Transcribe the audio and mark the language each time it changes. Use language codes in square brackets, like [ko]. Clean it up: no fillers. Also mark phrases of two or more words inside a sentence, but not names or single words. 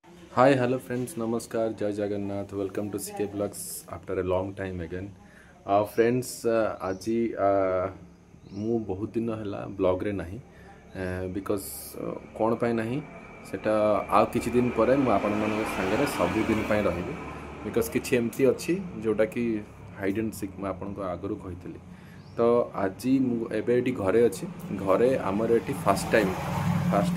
[en] Hi, hello friends, Namaskar, Jai Jagannath, welcome to CK Vlogs after a long time again. Friends, [or] ଆଜି ମୁଁ ବହୁତ ଦିନ ହେଲା ବ୍ଲଗ୍ରେ ନାହିଁ ବିକଜ୍ କ'ଣ ପାଇଁ ନାହିଁ ସେଟା ଆଉ କିଛି ଦିନ ପରେ ମୁଁ ଆପଣମାନଙ୍କ ସାଙ୍ଗରେ ସବୁଦିନ ପାଇଁ ରହିବି ବିକଜ୍ କିଛି ଏମିତି ଅଛି ଯେଉଁଟାକି [en] hide and seek [or] ମୁଁ ଆପଣଙ୍କୁ ଆଗରୁ କହିଥିଲି ତ ଆଜି ମୁଁ ଏବେ ଏଠି ଘରେ ଅଛି ଘରେ ଆମର ଏଠି ଫାର୍ଷ୍ଟ